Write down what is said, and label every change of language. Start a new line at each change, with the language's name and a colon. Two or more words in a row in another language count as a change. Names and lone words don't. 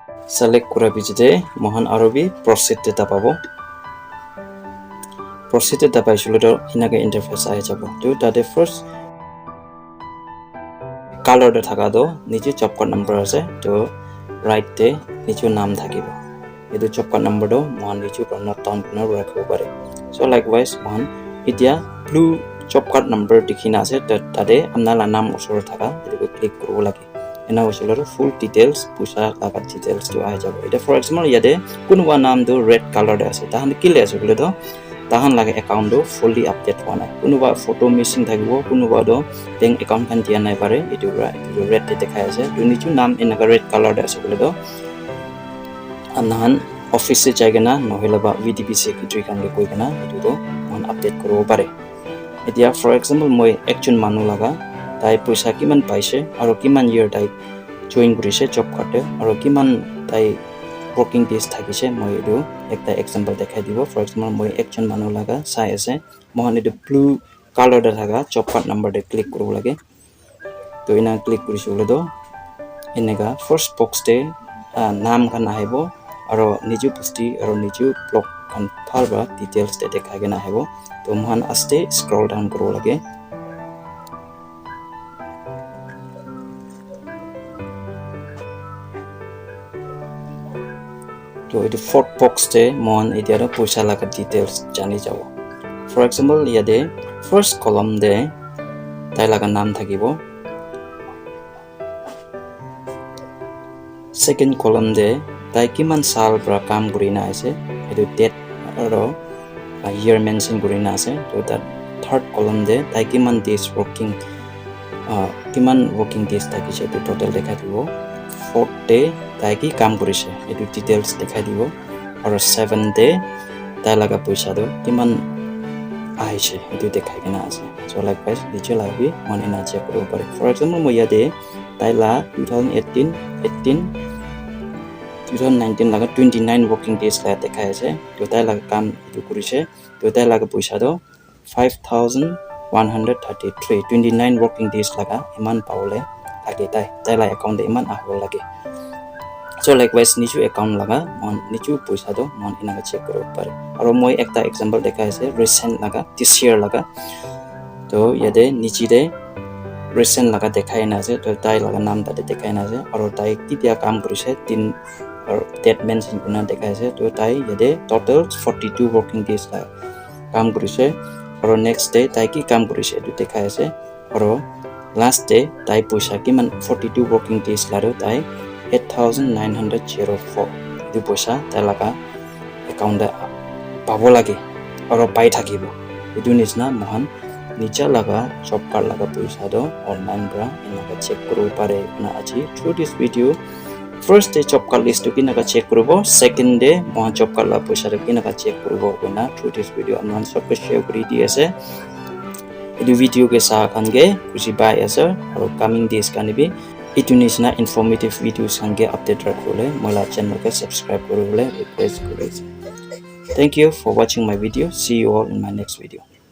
Naga Pidgin: select kura bijite mohan arobi
English: proceed data
Naga Pidgin: pabo
English: proceed data
Naga Pidgin: paisule to inaga interface ahi jabo to tade
English: first color
Naga Pidgin: da thaka do nije
English: job card number
Naga Pidgin: ase to right te nichu naam thakibo edu
English: job card number
Naga Pidgin: do mohan nichu
English: not down
Naga Pidgin: kuna rakhibo pare
English: so likewise
Naga Pidgin: mohan itia
English: blue job card number
Naga Pidgin: dikhina ase tade amnala naam osor thaka edu click koribo lage ena osor
English: full details
Naga Pidgin: pusa laga details to ahi jabo eta
English: for example
Naga Pidgin: yade kunwa naam do
English: red color
Naga Pidgin: da ase tahan kile ase bole do tahan lage account do
English: fully update
Naga Pidgin: hona kunuba photo missing thakibo kunuba do
English: bank account
Naga Pidgin: kan dia nai pare etu red te dekhai ase tu nichu naam enaga
English: red color
Naga Pidgin: da ase bole do anahan office se jaigana nohela ba
English: vdp secretary
Naga Pidgin: kan ge koi kana etu do
English: on update
Naga Pidgin: koribo pare etia
English: for example
Naga Pidgin: moi action manu laga tai paisa kiman paise aro kiman year tai join korise job card aro kiman tai
English: working days
Naga Pidgin: thakise moi edu ekta example dekhai dibo
English: for example
Naga Pidgin: moi action manu laga sai ase mohan edu
English: blue color
Naga Pidgin: da thaga
English: job card number
Naga Pidgin: de click koribo lage to ina click korisule do enega
English: first box
Naga Pidgin: te naam kan ahibo aro niju pusti aro niju block kan phalba details te dekhai gena ahibo to mohan aste
English: scroll down
Naga Pidgin: koribo lage to edu
English: fourth box
Naga Pidgin: te mohan etia do paisa laga details jani jabo
English: for example
Naga Pidgin: yade
English: first column
Naga Pidgin: de tai laga naam thakibo
English: second column
Naga Pidgin: de tai kiman sal pra kam kurina ase edu date aro year mention kurina ase to
English: that third column
Naga Pidgin: de tai kiman days working days thakise edu total dekhai dibo
English: fourth day
Naga Pidgin: tai ki kam kurise edu details dekhai dibo aro 7 day tai laga paisa do kiman aise edu dekhai kena ase
English: so likewise
Naga Pidgin: niche labi mon ena check koribo pare
English: for example
Naga Pidgin: moi yade tai la 2019 laga 29
English: working days
Naga Pidgin: la dekhai ase to tai laga kam edu kurise to tai laga paisa do 5133 29
English: working days
Naga Pidgin: laga iman paule lage tai la account de iman ahol lage
English: so likewise
Naga Pidgin: nichu account laga mon nichu paisa do mon ina check koribo pare aro moi ekta example dekhai ase recent laga
English: this year
Naga Pidgin: laga to yade nichi de recent laga dekhai na ase to tai laga naam ta dekhai na ase aro tai kitia kam kurise tin date mention kuna dekhai ase to tai yade total 42
English: working days
Naga Pidgin: la kam kurise aro
English: next day
Naga Pidgin: tai ki kam kurise etu dekhai ase aro
English: last day
Naga Pidgin: tai paisa kiman 42
English: working days
Naga Pidgin: la ro tai 8904 etu paisa tai laga account da pabo lage aro pai thakibo etu nisna mohan nicha laga
English: job card
Naga Pidgin: laga paisa do online bra enaga check koribo pare na aji
English: through this video first day job card list
Naga Pidgin: to kinaga check koribo
English: second day
Naga Pidgin: mohan
English: job card
Naga Pidgin: la paisa ro kinaga check koribo na
English: through this video
Naga Pidgin: amman sob ko share kori di ase edu video ke sa kan ge kusi bai ase aro
English: coming days
Naga Pidgin: kan bi etu nisna
English: informative videos
Naga Pidgin: kan ge update rakhole mola channel ke subscribe koribole request kori ase
English: thank you for watching my video see you all in my next video